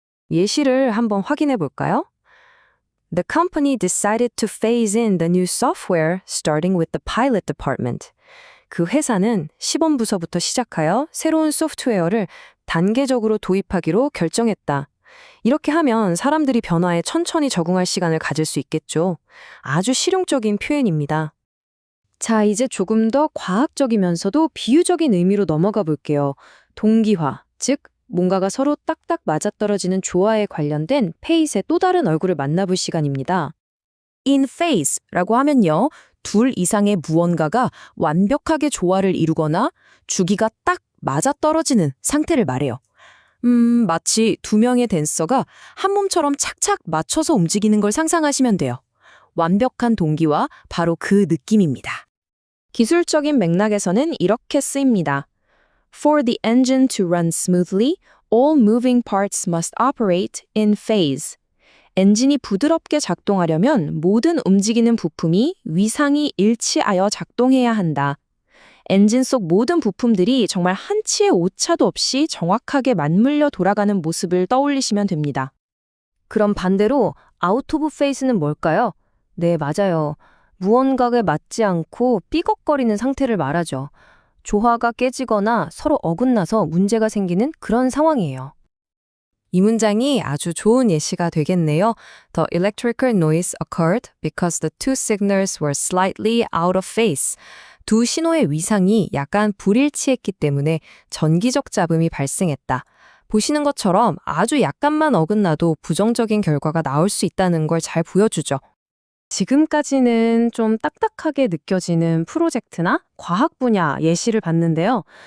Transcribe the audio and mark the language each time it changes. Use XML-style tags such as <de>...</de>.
<ko>예시를 한번 확인해 볼까요?</ko> <en>The company decided to phase in the new software starting with the pilot department.</en> <ko>그 회사는 시범부서부터 시작하여 새로운 소프트웨어를 단계적으로 도입하기로 결정했다. 이렇게 하면 사람들이 변화에 천천히 적응할 시간을 가질 수 있겠죠. 아주 실용적인 표현입니다. 자, 이제 조금 더 과학적이면서도 비유적인 의미로 넘어가 볼게요. 동기화, 즉 뭔가가 서로 딱딱 맞아떨어지는 조화에 관련된 페이스의 또 다른 얼굴을 만나볼 시간입니다. In phase라고 하면요, 둘 이상의 무언가가 완벽하게 조화를 이루거나 주기가 딱 맞아떨어지는 상태를 말해요. 마치 두 명의 댄서가 한 몸처럼 착착 맞춰서 움직이는 걸 상상하시면 돼요. 완벽한 동기와 바로 그 느낌입니다. 기술적인 맥락에서는 이렇게 쓰입니다.</ko> <en>For the engine to run smoothly, all moving parts must operate in phase.</en> <ko>엔진이 부드럽게 작동하려면 모든 움직이는 부품이 위상이 일치하여 작동해야 한다. 엔진 속 모든 부품들이 정말 한치의 오차도 없이 정확하게 맞물려 돌아가는 모습을 떠올리시면 됩니다. 그럼 반대로 아웃 오브 페이스는 뭘까요? 네, 맞아요. 무언가에 맞지 않고 삐걱거리는 상태를 말하죠. 조화가 깨지거나 서로 어긋나서 문제가 생기는 그런 상황이에요. 이 문장이 아주 좋은 예시가 되겠네요.</ko> <en>The electrical noise occurred because the two signals were slightly out of phase.</en> <ko>두 신호의 위상이 약간 불일치했기 때문에 전기적 잡음이 발생했다. 보시는 것처럼 아주 약간만 어긋나도 부정적인 결과가 나올 수 있다는 걸 잘 보여주죠. 지금까지는 좀 딱딱하게 느껴지는 프로젝트나 과학 분야 예시를 봤는데요.</ko>